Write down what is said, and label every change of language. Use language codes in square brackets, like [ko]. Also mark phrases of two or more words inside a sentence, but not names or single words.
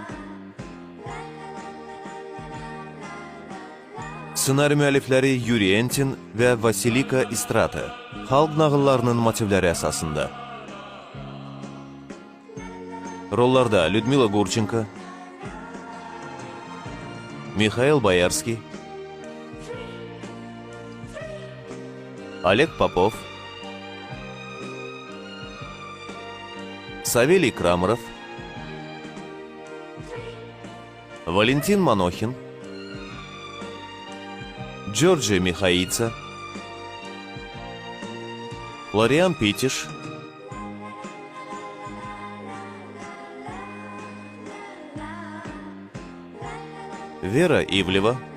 [az] Ssenari müəllifləri Yuri Entin və Vasilika Istrata. Xalq nağıllarının motivləri əsasında. Rollarda Lyudmila Gurchenko, Mikhail Boyarski, Oleg Popov, Saveliy Kramorov, Valentin Manokhin, Georgi Mikhaitsa, Florian Pitish, Vera Ivleva,